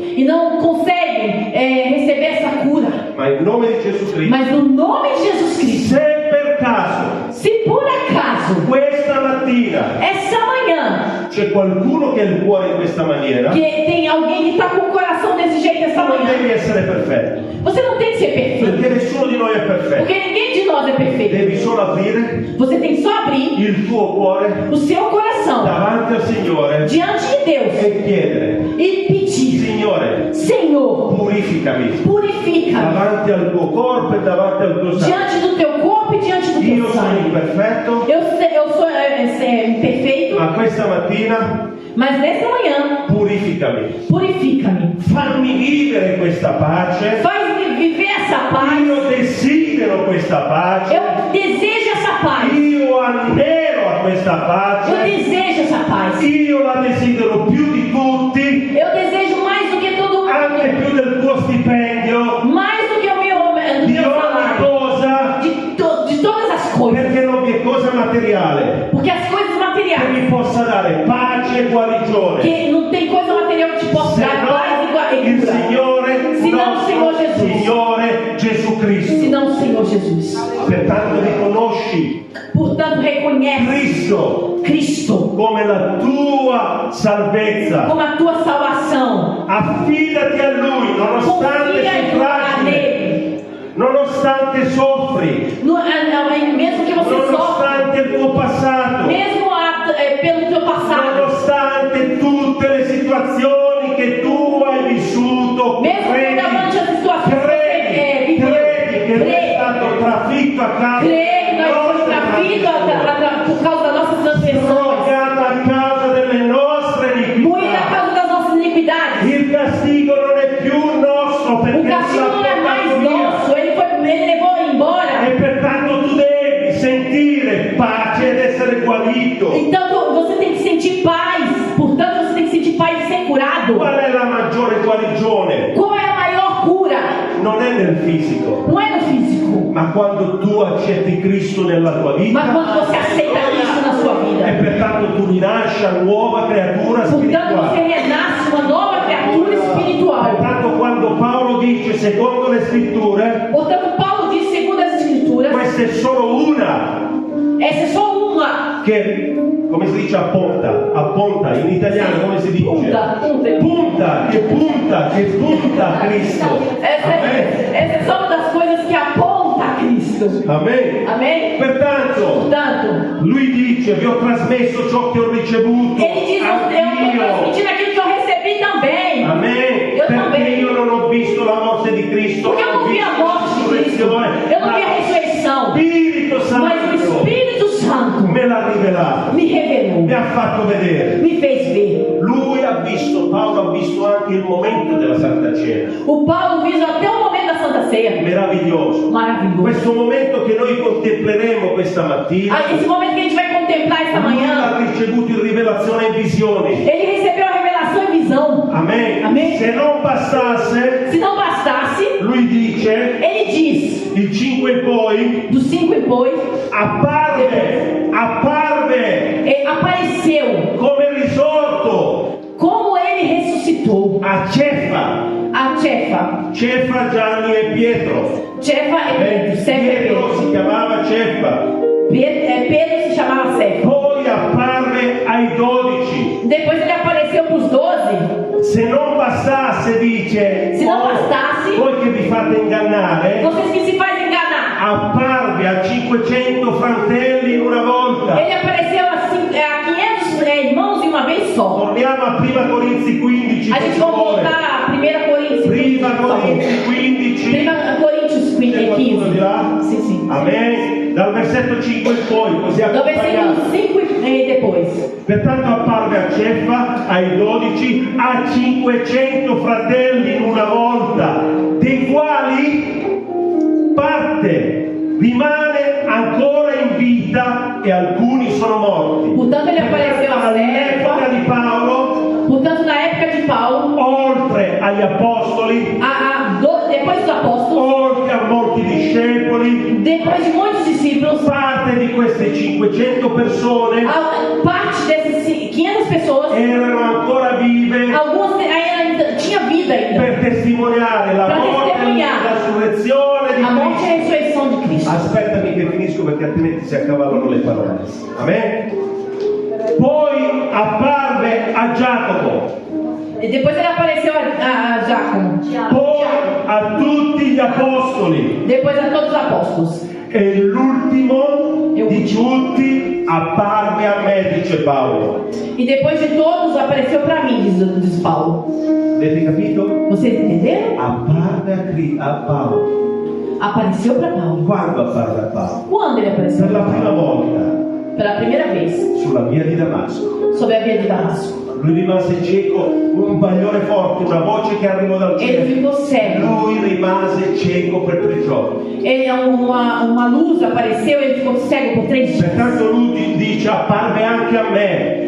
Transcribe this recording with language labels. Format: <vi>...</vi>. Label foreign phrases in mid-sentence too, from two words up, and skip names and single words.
<pt>e não conseguem receber essa cura.</pt> <it>Ma in nome di Gesù Cristo,</it> <pt>Mas no nome de Jesus Cristo,</pt> <it>se per caso</it> <pt>se por acaso</pt> <it>questa mattina</it> <pt>essa manhã</pt> <it>c'è qualcuno che ha il cuore in questa maniera,</it> <pt>que tem alguém que está com o coração desse jeito essa</pt> <it>non</it> <pt>manhã,</pt> <it>devi essere perfetto,</it> <pt>você não tem que ser perfeito,</pt> <it>perché nessuno di noi è perfetto.</it> <pt>porque ninguém de nós é perfeito.</pt> <it>Devi solo aprire</it> <pt>Você tem só abrir</pt> <it>il tuo cuore</it> <pt>o seu coração</pt> <it>davanti al Signore</it> <pt>diante de Deus</pt> <it>e chiedere:</it> <pt>e pedir:</pt> <it>Signore,</it> <pt>Senhor,</pt> <it>purificami</it> <pt>purifica-me</pt> <it>davanti al tuo corpo e davanti al tuo sangue.</it> <pt>diante do teu corpo e diante do</pt> <it>Io</it> <pt>teu</pt> <it>sono</it> <pt>sangue.</pt> <it>imperfetto,</it> <pt>Eu sou imperfeito,</pt> <it>ma questa mattina</it> <pt>mas nesta manhã,</pt> <it>purificami.</it> <pt>purifica-me.</pt> <it>Fammi vivere questa pace.</it> <pt>Faz-me viver essa paz.</pt> <it>Io desidero questa pace.</it> <pt>Eu desejo essa paz.</pt> <it>Io anelo a questa</it> <pt>Eu</pt> <it>pace.</it> <pt>desejo essa paz.</pt> <it>Io la desidero più di tutti,</it> <pt>Eu desejo mais do que todo mundo.</pt> <it>anche più del tuo stipendio,</it> <pt>Mais do que o meu</pt> <it>di ogni</it> <pt>salário.</pt> <it>cosa,</it> <pt>De todas as coisas.</pt> <it>perché non vi è cosa materiale</it> <pt>Porque as coisas</pt> <it>che</it> <pt>materiais,</pt> <it>mi possa dare pace e guarigione.</it> <pt>que não tem coisa material que te possa</pt> <it>Se</it> <pt>dar paz</pt> <it>no</it> <pt>e</pt> <it>il</it> <pt>cura.</pt> <it>Signore, Se non il Signore nostro Gesù. Signore Gesù Cristo.</it> <pt>Senão o Senhor Jesus.</pt> <it>Pertanto riconosci</it> <pt>Portanto, reconhece</pt> <it>Cristo</it> <pt>Cristo</pt> <it>come la tua salvezza.</it> <pt>como a tua salvação.</pt> <it>Affidati a Lui nonostante</it> <pt>Confia</pt> <it>sei</it> <pt>em</pt> <it>fragile,</it> <pt>nele.</pt> <it>nonostante soffri,</it> <pt>Mesmo que você sofra,</pt> <it>nonostante il tuo passato,</it> <pt>mesmo pelo teu passado,</pt> <it>nonostante tutte le situazioni che tu hai vissuto,</it> <pt>mesmo davanti às situações que você viveu,</pt> <it>credi che lui è stato trafitto a causa</it> <pt>crê que nós fomos trafidos por causa das nossas transgressões,</pt> <it>drogato a causa delle nostre</it> <pt>moído a</pt> <it>iniquità.</it> <pt>causa das nossas iniquidades.</pt> <it>Il castigo non è più nostro</it> <pt>O</pt> <it>perché</it> <pt>castigo não é mais nosso, ele levou embora.</pt> <it>e pertanto tu devi sentire pace ed essere guarito.</it> <pt>Então você tem que sentir paz. Portanto, você tem que sentir paz e ser curado.</pt> <it>Qual è la maggiore guarigione?</it> <pt>Qual é a maior cura?</pt> <it>Non è nel fisico,</it> <pt>Não é no físico,</pt> <it>ma quando tu accetti Cristo nella tua</it> <pt>mas</pt> <it>vita</it> <pt>quando você aceita Cristo na sua</pt> <it>e</it> <pt>vida.</pt> <it>pertanto tu rinasci a nuova creatura</it> <pt>Portanto, você</pt> <it>spirituale.</it> <pt>renasce uma nova criatura espiritual.</pt> <it>Pertanto quando Paolo dice secondo le scritture,</it> <pt>Portanto, Paulo diz, segundo as Escrituras,</pt> <it>questa è solo una</it> <pt>essa é só uma.</pt> <it>che, come si dice, appunta, in italiano come si dice? Punta. Che punta a Cristo.</it> <pt>Essa é só uma das coisas que aponta a Cristo.</pt> <it>Amen.</it> <pt>Amém?</pt> <it>Pertanto,</it> <pt>Portanto,</pt> <it>lui dice, vi ho trasmesso ciò che ho ricevuto.</it> <pt>ele diz, eu estou</pt> <it>Anch'io.</it> <pt>transmitindo aquilo que eu recebi também.</pt> <it>Amen.</it> <pt>Eu</pt> <it>Perché</it> <pt>também.</pt> <it>io non ho visto la morte di Cristo,</it> <pt>Porque eu não vi a morte de Cristo. Eu não vi a ressurreição.</pt> <it>Spirito</it> <pt>Mas o</pt> <it>Santo</it> <pt>Espírito Santo</pt> <it>me l'ha rivelato,</it> <pt>me revelou,</pt> <it>mi ha fatto vedere.</it> <pt>me fez ver.</pt> <it>Lui ha visto, Paolo ha visto anche il momento della Santa Cena.</it> <pt>O Paulo viu até o momento da Santa Ceia.</pt> <it>Meraviglioso.</it> <pt>Maravilhoso.</pt> <it>Questo momento che noi contempleremo questa mattina,</it> <pt>Esse momento que a gente vai contemplar esta</pt> <it>lui</it> <pt>manhã,</pt> <it>ha ricevuto in rivelazione e visioni.</it> <pt>ele recebeu a revelação e visão.</pt> <it>Amen.</it> <pt>Amen.</pt> <it>Se non bastasse,</it> <pt>Se não bastasse,</pt> <it>lui dice,</it> <pt>ele diz,</pt> <it>il 5 e poi,</it> <pt>do 5 e depois,</pt> <it>apparve</it> <pt>apareceu</pt> <it>come risorto</it> <pt>como ele ressuscitou</pt> <it>a Cefa,</it> <pt>a Cefa,</pt> <it>Gianni e Pietro.</it> <pt>Cefa é Pedro, Cefa é</pt> <it>Pietro</it> <pt>Pedro.</pt> <it>si chiamava Cefa.</it> <pt>Pedro se chamava Cefa.</pt> <it>Poi apparve ai 12.</it> <pt>Depois ele apareceu para os 12.</pt> <it>Se non bastasse, dice, Se non bastasse, voi che vi fate ingannare,</it> <pt>vocês que se fazem enganar.</pt> <it>apparve a 500 fratelli in una volta.</it> <pt>Ele apareceu a 500 irmãos de uma vez só.</pt> <it>Torniamo a Prima Corinzi 15.</it> <pt>A</pt> <it>per</it> <pt>gente vai</pt> <it>favore.</it> <pt>voltar a 1 Coríntios 15.</pt> <it>Prima</it> <pt>por favor.</pt> <it>Corinzi 15.</it> <pt>1 Coríntios</pt> <it>C'è qualcuno di</it> <pt>15.</pt> <it>là?</it> <pt>Sim, sim.</pt> <it>Amen. Dal versetto 5 in poi, così</it> <pt>Do</pt> <it>accompagniamo.</it> <pt>versículo 5 e depois.</pt> <it>Pertanto apparve a Cefa, ai 12, a 500 fratelli in una volta, dei quali parte rimane ancora in vita e alcuni sono morti.</it> <pt>Portanto, ele apareceu a</pt> <it>All'epoca</it> <pt>Cefa.</pt> <it>di Paolo,</it> <pt>Portanto, na época de Paulo,</pt> <it>oltre agli apostoli,</it> <pt>depois dos apóstolos,</pt> <it>oltre a molti discepoli, discepoli,</it> <pt>depois de muitos discípulos,</pt> <it>parte di queste 500 persone</it> <pt>parte dessas 500 pessoas,</pt> <it>erano ancora vive</it> <pt>algumas ainda tinha vida ainda,</pt> <it>per testimoniare la Per morte e testimoniare la resurrezione di</it> <pt>a morte e a Cristo. ressurreição de Cristo.</pt> <it>Aspettami che finisco perché altrimenti si accavallano le parole. Amen? Poi apparve a Giacomo,</it> <pt>E depois ele apareceu a Giacomo,</pt> <it>poi a tutti gli apostoli</it> <pt>depois a todos os apóstolos.</pt> <it>e l'ultimo di tutti apparve a me, dice Paolo.</it> <pt>E depois de todos apareceu para mim, diz Paulo.</pt> <it>Avete capito?</it> <pt>Vocês entenderam?</pt> <it>Apparve a Paolo.</it> <pt>Apareceu para Paulo.</pt> <it>Quando apparve a Paolo?</it> <pt>Quando ele apareceu?</pt> <it>Per la prima volta</it> <pt>Pela primeira vez,</pt> <it>sulla via di Damasco.</it> <pt>sobre a via de Damasco.</pt> <it>Lui rimase cieco, un bagliore forte, una voce che arrivò dal</it> <pt>Ele</pt> <it>cielo.</it> <pt>ficou cego.</pt> <it>Lui rimase cieco per 3 giorni.</it> <pt>Uma luz apareceu, ele ficou cego por 3 dias.</pt> <it>Pertanto lui dice apparve anche a me,</it>